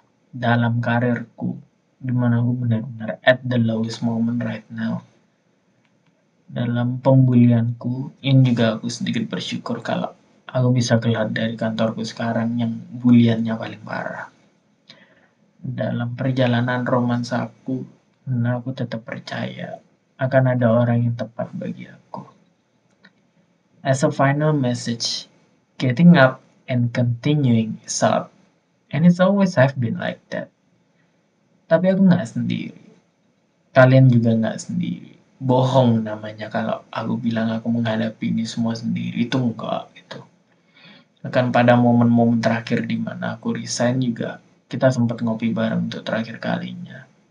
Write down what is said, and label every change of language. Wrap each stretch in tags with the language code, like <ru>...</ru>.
<id>Dalam karirku, dimana aku benar-benar</id> <en>at the lowest moment right now,</en> <id>dalam pembulianku, ini juga aku sedikit bersyukur kalau aku bisa keluar dari kantorku sekarang yang buliannya paling parah. Dalam perjalanan romansaku, aku tetap percaya akan ada orang yang tepat bagi aku.</id> <en>As a final message, getting up and continuing is hard, and it's always have been like that.</en> <id>Tapi aku nggak sendiri. Kalian juga nggak sendiri. Bohong namanya kalau aku bilang aku menghadapi ini semua sendiri. Itu enggak gitu. Bahkan pada momen-momen terakhir di mana aku resign juga, kita sempat ngopi bareng untuk terakhir kalinya.</id>